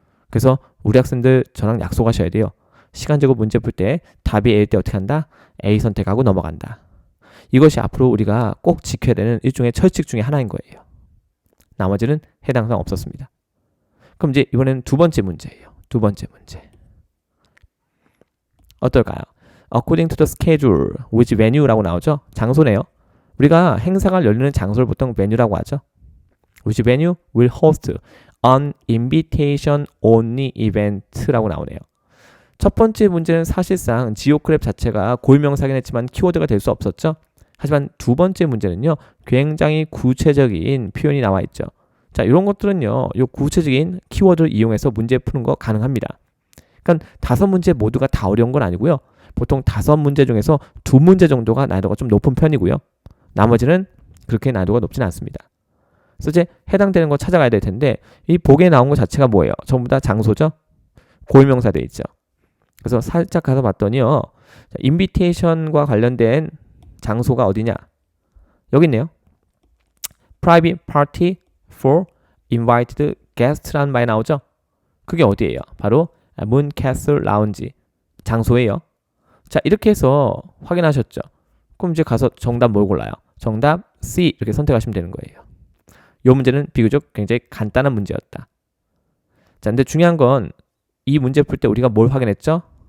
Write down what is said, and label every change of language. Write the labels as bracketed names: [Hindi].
[Korean] 그래서 우리 학생들 저랑 약속하셔야 돼요. 시간 제곱 문제 풀 때 답이 A일 때 어떻게 한다? A 선택하고 넘어간다. 이것이 앞으로 우리가 꼭 지켜야 되는 일종의 철칙 중에 하나인 거예요. 나머지는 해당 사항 없었습니다. 그럼 이제 이번에는 두 번째 문제예요. 두 번째 문제. 어떨까요? [English] According to the schedule, which venue라고 [Korean] 나오죠? 장소네요. 우리가 행사가 열리는 장소를 보통 venue라고 하죠. [English] Which venue will host an invitation only event라고 [Korean] 나오네요. 첫 번째 문제는 사실상 지오크랩 자체가 고유명사긴 했지만 키워드가 될 수 없었죠. 하지만 두 번째 문제는요. 굉장히 구체적인 표현이 나와 있죠. 자, 이런 것들은요. 이 구체적인 키워드를 이용해서 문제 푸는 거 가능합니다. 그러니까 5문제 모두가 다 어려운 건 아니고요. 보통 5문제 중에서 2문제 정도가 난이도가 좀 높은 편이고요. 나머지는 그렇게 난이도가 높진 않습니다. 그래서 이제 해당되는 거 찾아가야 될 텐데 이 보기에 나온 거 자체가 뭐예요? 전부 다 장소죠? 고유명사 돼 있죠. 그래서 살짝 가서 봤더니요. 인비테이션과 관련된 장소가 어디냐? 여기 있네요. [English] Private party for invited guest라는 [Korean] 말이 나오죠? 그게 어디예요? 바로 문캐슬 라운지 장소예요. 자, 이렇게 해서 확인하셨죠? 그럼 이제 가서 정답 뭘 골라요? 정답 C 이렇게 선택하시면 되는 거예요. 이 문제는 비교적 굉장히 간단한 문제였다. 자, 근데 중요한 건 이 문제 풀 때 우리가 뭘 확인했죠?